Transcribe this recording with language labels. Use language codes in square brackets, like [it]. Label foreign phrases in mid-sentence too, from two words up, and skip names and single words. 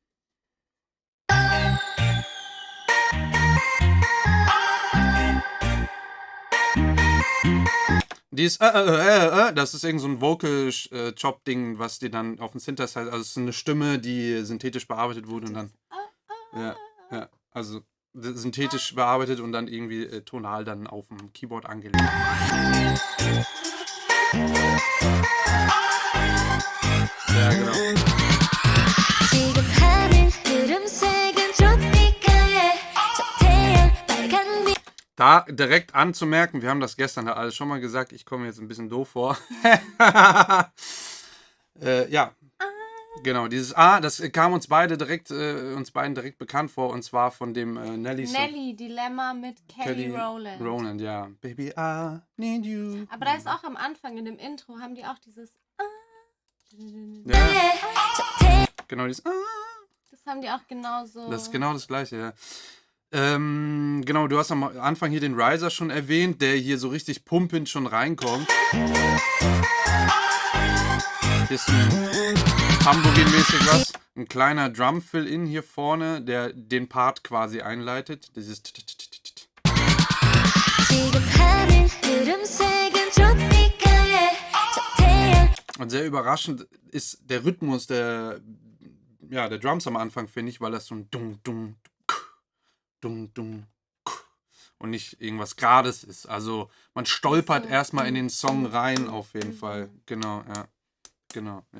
[de] Dieses das ist irgend so ein Vocal-Chop-Ding, was die dann auf dem Synthesizer, also es ist eine Stimme, die synthetisch bearbeitet wurde und dann, ja, also synthetisch bearbeitet und dann irgendwie tonal dann auf dem Keyboard angelegt. Ja, genau. [ko] 지금 하늘 구름색은 트로피카에 저 태양 빨간 빛 [de] Da direkt anzumerken, wir haben das gestern ja alles schon mal gesagt, ich komme jetzt ein bisschen doof vor. Ja, genau, dieses A, das kam uns beiden direkt bekannt vor, und zwar von dem Nelly-Song. Nelly, Dilemma mit Kelly Rowland. Rowland, ja. [en] Baby, I need you. [de] Aber da ist auch am Anfang in dem Intro, haben die auch dieses Ja, [ko] 저 태양 [de] genau, dieses Das haben die auch genauso. Das ist genau das gleiche, ja. Genau, du hast am Anfang hier den Riser schon erwähnt, der hier so richtig pumpend schon reinkommt. Hier ist ein Tambourine-mäßig was. Ein kleiner Drum-Fill-In hier vorne, der den Part quasi einleitet. Dieses [ko] 지금 하늘 구름색은 트로피카에 저 태양 [de] Und sehr überraschend ist der Rhythmus der Drums am Anfang, finde ich, weil das so ein Dung, und nicht irgendwas Gerades ist. Also man stolpert erstmal in den Song rein, auf jeden Fall. Genau, ja. Genau, ja.